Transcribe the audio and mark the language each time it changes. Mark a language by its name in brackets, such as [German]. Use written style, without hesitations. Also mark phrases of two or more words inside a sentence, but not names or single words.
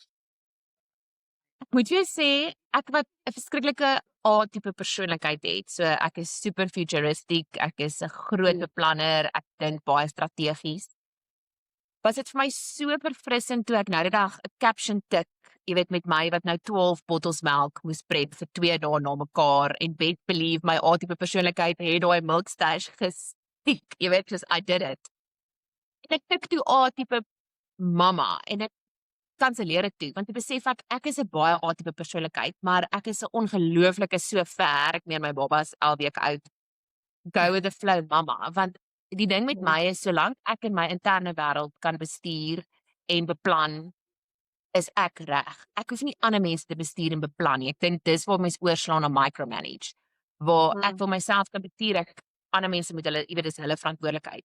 [Afrikaans] Moet jy sê ek wat 'n verskriklike A-tipe persoonlikheid het. So ek is [English] super futuristic, [Afrikaans] ek is 'n groot beplanner, ek dink baie strategies. Was dit vir my so verfrissend toe ek nou die dag 'n caption tik, jy weet met my wat nou 12 bottels melk moes prep vir 2 dae na mekaar en [English] best believe [Afrikaans] my A-tipe persoonlikheid het daai [English] milk stash [Afrikaans] gestiek, jy weet, [English] just I did it. [Afrikaans] En ek tik toe A-tipe mamma en ek kanselleer dit toe want ek besef ek is 'n baie A-tipe persoonlikheid, maar ek is 'n ongelooflike so ver, ek meen my baba is 11 weke oud. [English] Go with the flow [Afrikaans] mamma, want die ding met my is solank ek in my interne wêreld kan bestuur en beplan, is ek reg. Ek hoef nie ander mense te bestuur en beplan nie. Ek dink dis waar mens oorslaan na micromanage. Waar ek vir myself kan bestuur, ander mense moet hulle, jy weet, dis hulle verantwoordelikheid.